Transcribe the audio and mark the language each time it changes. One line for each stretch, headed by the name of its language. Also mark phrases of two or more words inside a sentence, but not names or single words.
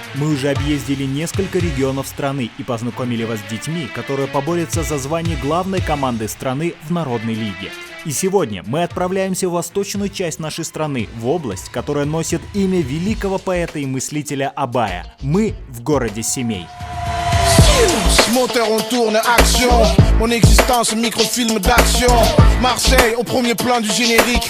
Russian: Мы уже объездили несколько регионов страны и познакомили вас с детьми, которые поборются за звание главной команды страны в Народной лиге. И сегодня мы отправляемся в восточную часть нашей страны, в область, которая носит имя великого поэта и мыслителя Абая. Мы в городе Семей.
French: Moteur, on tourne, action. Mon existence, microfilm d'action. Marseille, au premier plan du générique.